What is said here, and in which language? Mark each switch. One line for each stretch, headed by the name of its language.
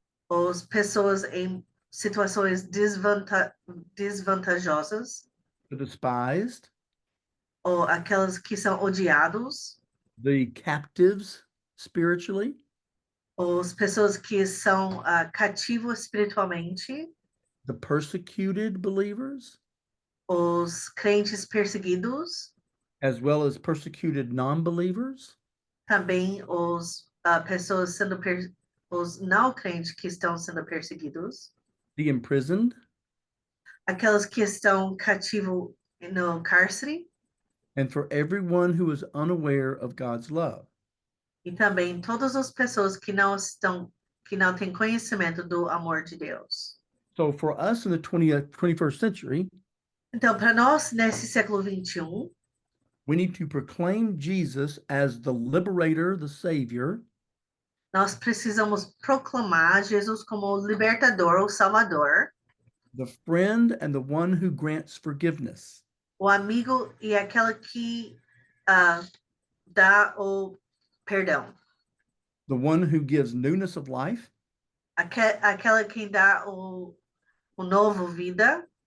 Portuguese: as pessoas em situações desvantajosas,
English: the despised,
Portuguese: ou aquelas que são odiados,
English: the captives spiritually,
Portuguese: as pessoas que são cativos espiritualmente,
English: the persecuted believers,
Portuguese: os crentes perseguidos,
English: as well as persecuted non-believers,
Portuguese: também os pessoas sendo os não crentes que estão sendo perseguidos,
English: the imprisoned,
Portuguese: aquelas que estão cativos no cárcere,
English: and for everyone who is unaware of God's love.
Portuguese: e também todas as pessoas que não têm conhecimento do amor de Deus.
English: So for us in the 21st century,
Portuguese: Então, para nós, nesse século 21,
English: we need to proclaim Jesus as the liberator, the savior,
Portuguese: nós precisamos proclamar Jesus como o libertador, o salvador,
English: the friend and the one who grants forgiveness.
Portuguese: o amigo e aquela que dá o perdão,
English: The one who gives newness of life,
Portuguese: aquela que dá o novo vida,